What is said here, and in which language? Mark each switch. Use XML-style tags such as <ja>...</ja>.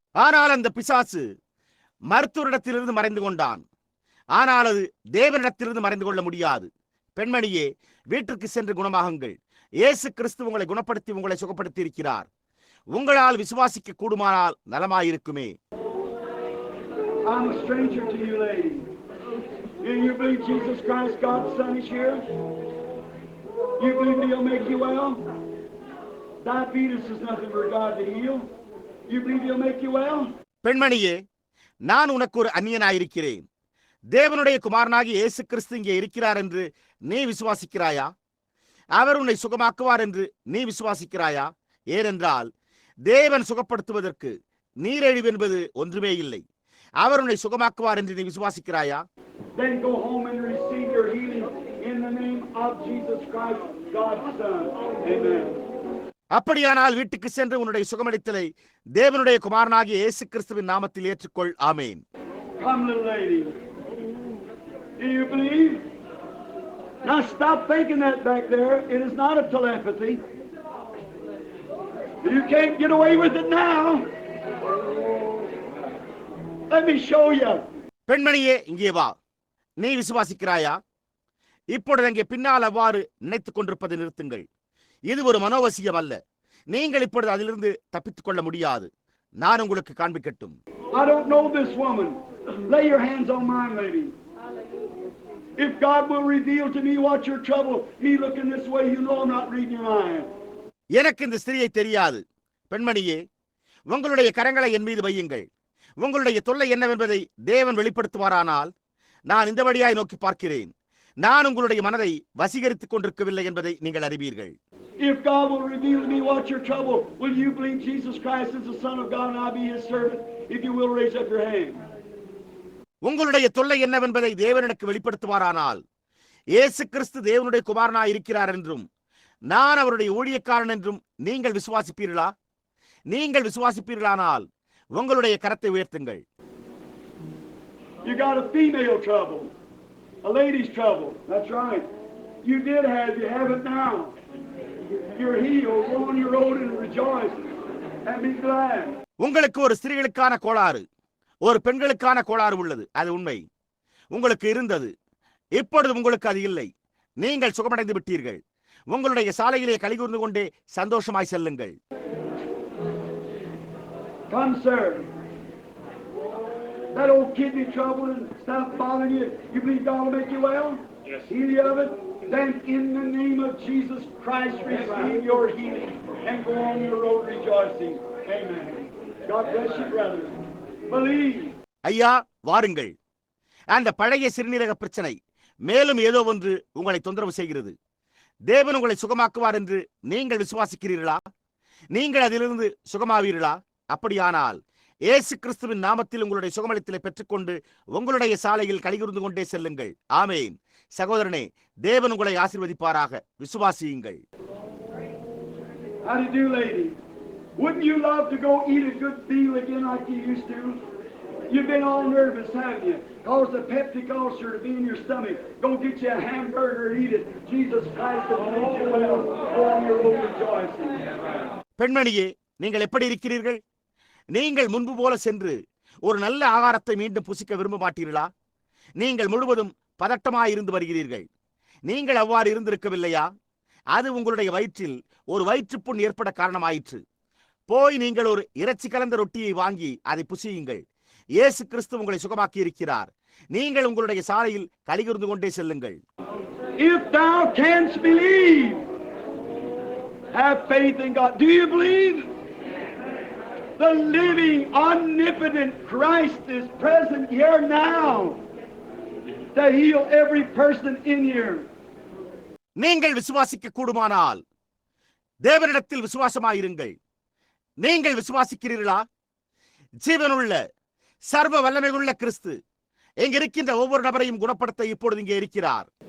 <ta>ஆனால் அந்த பிசாசு மருத்துவரிடத்திலிருந்து மறைந்து கொண்டான். ஆனால் அது தேவனிடத்திலிருந்து மறைந்து கொள்ள முடியாது. பெண்மணியே, வீட்டிற்கு சென்று குணமாகுங்கள். இயேசு கிறிஸ்து உங்களை குணப்படுத்தி உங்களை சுகப்படுத்தி இருக்கிறார். உங்களால் விசுவாசிக்க கூடுமானால் நலமாயிருக்குமே.</ta> <en>I'm a stranger to you, lady. Do you believe Jesus Christ, God's Son, is here? You believe He'll make you well? Diabetes is nothing for God to heal. You believe He'll make you well?</en> <ta>பெண்மணியே, நான் உனக்கு ஒரு அந்நியனாயிருக்கிறேன். தேவனுடைய குமாரனாகிய இயேசு கிறிஸ்து இங்கே இருக்கிறார் என்று நீ விசுவாசிக்கிறாயா? அவர் உன்னை சுகமாக்குவார் என்று நீ விசுவாசிக்கிறாயா? ஏனென்றால் தேவன் சுகப்படுத்துவதற்கு நீரிழிவு என்பது ஒன்றுமே இல்லை. அவர் உன்னை சுகமாக்குவார் என்று நீ விசுவாசிக்கிறாயா?</ta> <en>Then go home and receive your healing in the name of Jesus Christ, God's Son. Amen.</en> <ta>அப்படியானால் வீட்டுக்கு சென்று உன்னுடைய சுகமளித்தலை தேவனுடைய குமாரனாகிய இயேசு கிறிஸ்துவின் நாமத்தில் ஏற்றுக்கொள். ஆமென்.</ta> <en>Come, little lady. Do you believe? Now stop thinking that back there. It is not a telepathy. You can't get away with it now. Let me show you.</en> <ta>பெண்மணியே, இங்கே வா. நீ விசுவாசிக்கிறாயா? இப்பொழுது அங்கே பின்னால் அவ்வாறு நினைத்துக் கொண்டிருப்பதை நிறுத்துங்கள். இது ஒரு மனோவசியம் அல்ல. நீங்கள் இப்பொழுது அதிலிருந்து தப்பித்துக் கொள்ள முடியாது. நான் உங்களுக்கு காண்பிக்கட்டும்.</ta> <en>I don't know this woman. Lay your hands on mine, lady. If God will reveal to me what's your trouble, me looking this way, you know I'm not reading your mind.</en> <ta>எனக்கு இந்த ஸ்திரியை தெரியாது. பெண்மணியே, உங்களுடைய கரங்களை என் மீது வையுங்கள். உங்களுடைய தொல்லை என்னவென்பதை தேவன் வெளிப்படுத்துவாரானால் நான் இந்த வழியாய் நோக்கி பார்க்கிறேன். நான் உங்களுடைய மனதை வசீகரித்துக் கொண்டிருக்கவில்லை என்பதை நீங்கள் அறிவீர்கள்.</ta> <en>If God will reveal to me what's your trouble, will you believe Jesus Christ is the Son of God and I'll be His servant? If you will, raise up your hand.</en> <ta>உங்களுடைய தொல்லை என்னவென்பதை தேவன் எனக்கு வெளிப்படுத்துவாரானால் இயேசு கிறிஸ்து தேவனுடைய குமாரனாய் இருக்கிறார் என்றும் நான் அவருடைய ஊழியக்காரன் என்றும் நீங்கள் விசுவாசிப்பீர்களா? நீங்கள் விசுவாசிப்பீர்களானால் உங்களுடைய கரத்தை உயர்த்துங்கள்.</ta> <en>You got a female trouble, a lady's trouble. That's right. You did have, you have it now. You're healed. Go on your road and rejoice and be glad.</en> <ta>உங்களுக்கு ஒரு ஸ்திரீகளுக்கான கோளாறு, ஒரு பெண்களுக்கான கோளாறு உள்ளது. அது உண்மை. உங்களுக்கு இருந்தது. இப்பொழுது உங்களுக்கு அது இல்லை. நீங்கள் சுகமடைந்து விட்டீர்கள். உங்களுடைய சாலையிலே கலிகூர்ந்து கொண்டே சந்தோஷமாய் செல்லுங்கள்.</ta> <en>Come, sir. That old kidney trouble and stuff bothering you, you believe God will make you well? Yes. Heal you of it? Then in the name of Jesus Christ, receive your healing and go on your road rejoicing. Amen. God bless you, brother. Believe.</en> <ta>ஐயா, வாருங்கள். அந்த பழைய சிறுநீரக பிரச்சனை மேலும் ஏதோ ஒன்று உங்களை தொந்தரவு செய்கிறது. தேவன் உங்களை சுகமாக்குவார் என்று நீங்கள் விசுவாசிக்கிறீர்களா? நீங்கள் அதிலிருந்து சுகமாவீர்களா? அப்படியானால் இயேசு கிறிஸ்துவின் நாமத்தில் உங்களுடைய சுகமளித்தலை பெற்றுக்கொண்டு உங்களுடைய சாலையில் கலிகூர்ந்து கொண்டே செல்லுங்கள். ஆமென். சகோதரனே, தேவன் உங்களை ஆசீர்வதிப்பாராக. விசுவாசியுங்கள்.</ta> <en>How do you do, lady? Wouldn't you love to go eat a good meal again like you used to? You've been all nervous, haven't you? Cause the peptic ulcer to be in your stomach. Go get you a hamburger and eat it. Jesus Christ will make you well. Go on your road rejoicing.</en> <ta>பெண்மணியே, நீங்கள் எப்படி இருக்கிறீர்கள்? நீங்கள் முன்பு போல சென்று ஒரு நல்ல ஆகாரத்தை மீண்டும் புசிக்க விரும்ப மாட்டீர்களா? நீங்கள் முழுவதும் பதட்டமாயிருந்து வருகிறீர்கள். நீங்கள் அவ்வாறு இருந்திருக்கவில்லையா? அது உங்களுடைய வயிற்றில் ஒரு வயிற்றுப்புண் ஏற்பட காரணமாயிற்று. போய் நீங்கள் ஒரு இறைச்சி கலந்த ரொட்டியை வாங்கி அதை புசியுங்கள். இயேசு கிறிஸ்து உங்களை சுகமாக்கி இருக்கிறார். நீங்கள் உங்களுடைய சாலையில் கலிகூர்ந்து கொண்டே செல்லுங்கள்.</ta> <en>If thou canst believe, have faith in God. Do you believe? The living, omnipotent Christ is present here now to heal every person in here.</en> <ta>நீங்கள் விசுவாசிக்க கூடுமானால் தேவனிடத்தில் விசுவாசமாயிருங்கள். நீங்கள் விசுவாசிக்கிறீர்களா? ஜீவனுள்ள சர்வ வல்லமையுள்ள கிறிஸ்து இங்க இருக்கின்ற ஒவ்வொரு நபரையும் குணப்படுத்த இப்பொழுது இங்கே இருக்கிறார்.</ta>